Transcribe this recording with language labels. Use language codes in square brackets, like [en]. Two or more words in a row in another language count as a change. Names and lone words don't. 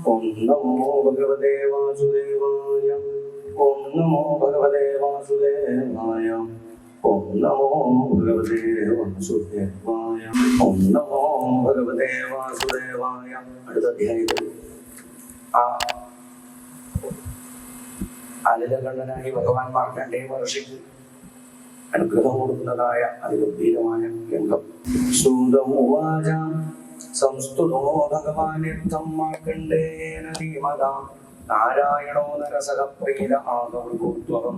[sa] नमो भगवते वासुदेवाय। ओम नमो भगवते वासुदेवाय। ओम नमो भगवते वासुदेवाय। ओम नमो भगवते वासुदेवाय. [ml] അടുത്ത അധ്യായത്തിൽ ആ അനിലകണ്ഠനായി ഭഗവാൻ മാർക്കണ്ഡേയ മഹർഷിക്ക് അനുഗ്രഹം കൊടുക്കുന്നതായ അതിഗംഭീരമായ രംഗം. [sa] സൂതമുവാച സംസ്തുതോ ഭഗവാനിർത്ഥം മാർക്കണ്ഡേയേന ധീമതാ നാരായണോ നരസഹപ്രീത ആഗമൃഗോത്വകം.